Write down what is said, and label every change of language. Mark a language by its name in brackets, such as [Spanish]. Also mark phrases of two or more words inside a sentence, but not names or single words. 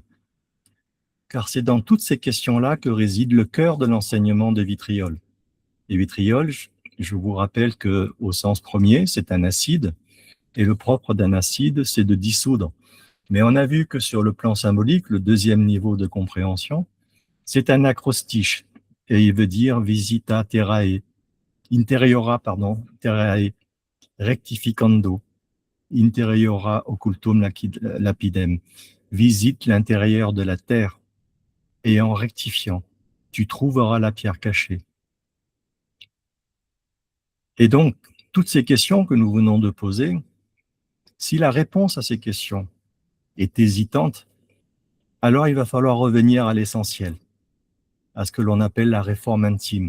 [French] Car c'est dans toutes ces questions-là que réside le cœur de l'enseignement de Vitriol. Et Vitriol, je vous rappelle qu'au sens premier, c'est un acide, et le propre d'un acide, c'est de dissoudre. Mais on a vu que sur le plan symbolique, le deuxième niveau de compréhension, c'est un acrostiche, et il veut dire [Latin] visita terrae, interiora, terrae, rectificando, interiora occultum lapidem, [French] visite l'intérieur de la terre, et en rectifiant, tu trouveras la pierre cachée. Et donc, toutes ces questions que nous venons de poser, si la réponse à ces questions est hésitante, alors il va falloir revenir à l'essentiel, à ce que l'on appelle la réforme intime.